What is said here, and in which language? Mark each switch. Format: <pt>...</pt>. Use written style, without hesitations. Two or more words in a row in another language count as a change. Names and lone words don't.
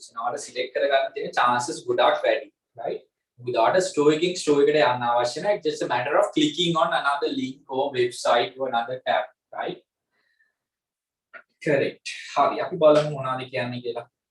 <en>Now,</en> <si>select කරගන්න තියෙන chances ගොඩක් වැඩි,</si> <en>right? Without a store</en> <si>එකට යන්න අවශ්‍ය නැහැ.</si> <en>It's just a matter of clicking on another link or website or another tab, right? Correct.</en> <si>හරි අපි බලමු මොනවද කියන්නේ කියලා.</si>